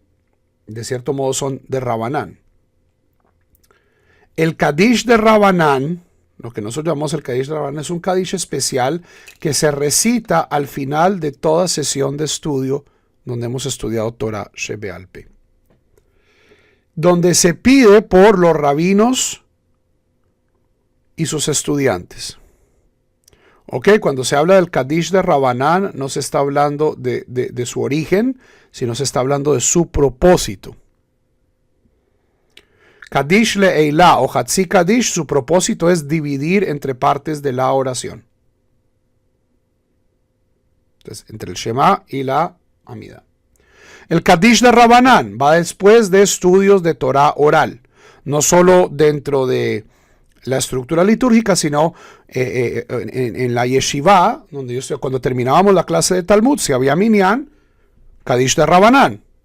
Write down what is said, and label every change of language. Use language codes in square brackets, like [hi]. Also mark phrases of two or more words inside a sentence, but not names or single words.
[es] De cierto modo son de Rabanán. El Kadish de Rabanán, lo que nosotros llamamos el Kadish de Rabanán, es un Kadish especial que se recita al final de toda sesión de estudio donde hemos estudiado [he] תורה שבעל פה, [es] donde se pide por los rabinos y sus estudiantes. Ok, cuando se habla del Kadish de Rabanán, no se está hablando de su origen, sino se está hablando de su propósito. Kadish le'eilah o Hatzi Kadish, su propósito es dividir entre partes de la oración. Entonces, entre el Shema y la Amida. El Kadish de Rabanán va después de estudios de Torah oral, no solo dentro de la estructura litúrgica, sino en la yeshiva, donde cuando terminábamos la clase de Talmud, si había minyan, Kadish de Rabanán.